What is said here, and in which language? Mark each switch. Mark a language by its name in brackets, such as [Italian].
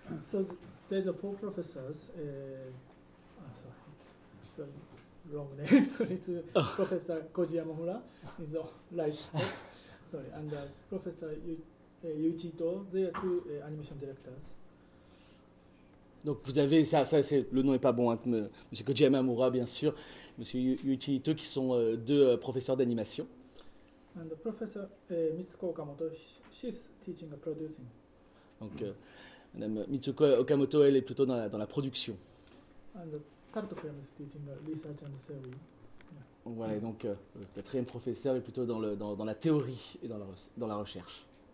[English] So there's four professors. Sorry, it's the wrong name. Sorry, it's Professor Koji Yamamura. He's a right. Sorry, and Professor Yuichi Ito. They are two animation directors. [French] Donc vous avez ça c'est le nom est pas bon hein, monsieur Koji Yamamura bien sûr monsieur Yuichi Ito qui sont deux professeurs d'animation. [English] And the professor Mitsuko Okamoto, she's teaching and producing. [French] Donc madame Mitsuko Okamoto elle est plutôt dans la production. [English] And the Kartofen is teaching research and theory. Yeah. [French] Voilà, donc le quatrième professeur est plutôt dans la théorie et dans la recherche.